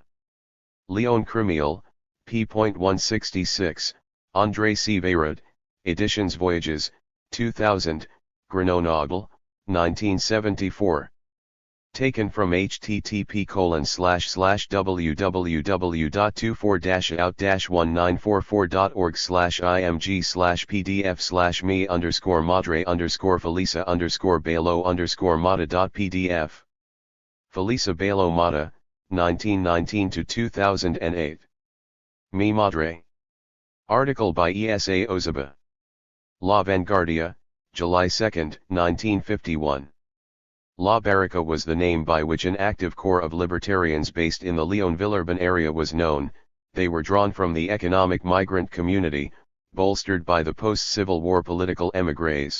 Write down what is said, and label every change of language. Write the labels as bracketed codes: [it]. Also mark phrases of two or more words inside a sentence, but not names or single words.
[en] Lyon Criminel, p.166, André C. Veyrod, Editions Voyages, 2000, Grenoble, 1974. Taken from http://www.24-out-1944.org/img/pdf/me_Felisa_Belo_Mata.pdf. Felisa Belo Mata, 1919-2008. Mi Madre. Article by Esa Ozaba. La Vanguardia, July 2, 1951. La Barrica was the name by which an active corps of libertarians based in the Lyon-Villeurbanne area was known. They were drawn from the economic migrant community, bolstered by the post-Civil War political émigrés.